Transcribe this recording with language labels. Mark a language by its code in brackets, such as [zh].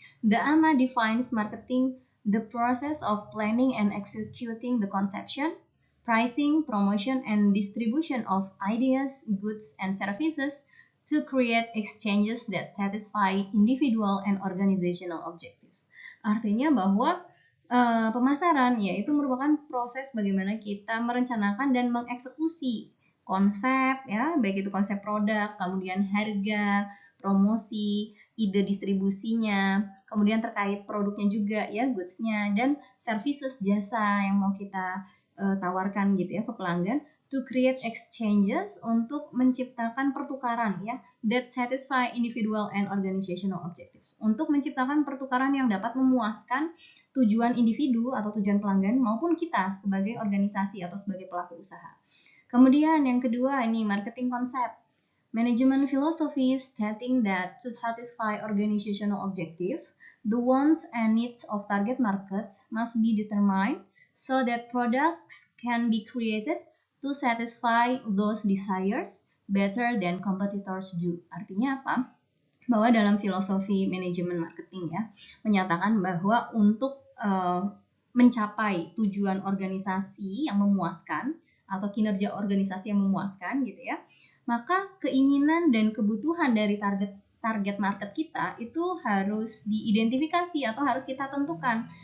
[en] The AMA defines marketing the process of planning and executing the conception, pricing, promotion, and distribution of ideas, goods, and services to create exchanges that satisfy individual and organizational objectives. [id] Artinya bahwa pemasaran yaitu merupakan proses bagaimana kita merencanakan dan mengeksekusi konsep ya, baik itu konsep produk, kemudian harga, promosi, ide distribusinya, kemudian terkait produknya juga ya, goods-nya, dan services, jasa yang mau kita tawarkan gitu ya ke pelanggan, [en] to create exchanges, [id] untuk menciptakan pertukaran ya, [en] that satisfy individual and organizational objectives, [id] untuk menciptakan pertukaran yang dapat memuaskan tujuan individu atau tujuan pelanggan maupun kita sebagai organisasi atau sebagai pelaku usaha. Kemudian yang kedua ini marketing konsep. [en] Management philosophy stating that to satisfy organizational objectives, the wants and needs of target markets must be determined so that products can be created to satisfy those desires better than competitors do. [id] Artinya apa? Bahwa dalam filosofi manajemen marketing ya, menyatakan bahwa untuk mencapai tujuan organisasi yang memuaskan atau kinerja organisasi yang memuaskan gitu ya, maka keinginan dan kebutuhan dari target market kita itu harus diidentifikasi atau harus kita tentukan,